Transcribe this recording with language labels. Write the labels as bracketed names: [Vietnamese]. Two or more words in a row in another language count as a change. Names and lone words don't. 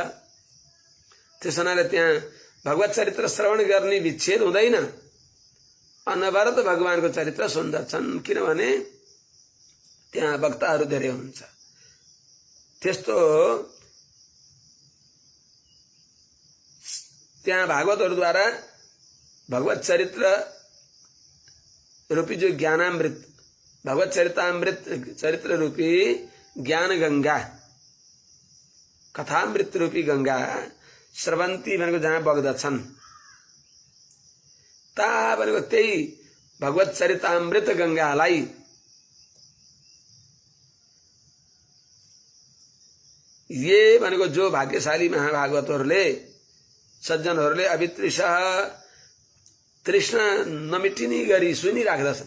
[Nepali] त्यस हुनाले त्यहाँ भगवत चरित्र श्रवण गर्ने विच्छेद हुँदैन, अनवरत भगवानको चरित्र सुन्दछन्, किनभने त्यहाँ वक्ताहरू धेरै हुन्छ। त्यस्तो त्यहाँ भागवतहरूद्वारा भगवत चरित्र रूपी जो ज्ञानामृत भगवत चरितामृत चरित्र रूपी ज्ञान गंगा कथामृत रूपी गंगा स्रवन्ती भनेको जहाँ बग्दछन् ता भनेको त्यही भगवत चरितामृत गंगालाई ये भनेको जो भाग्यशाली महाभागवतहरूले सज्जनहरूले अभितृषः तृष्णा नमिटिने गरी सुनिराख्दछन्।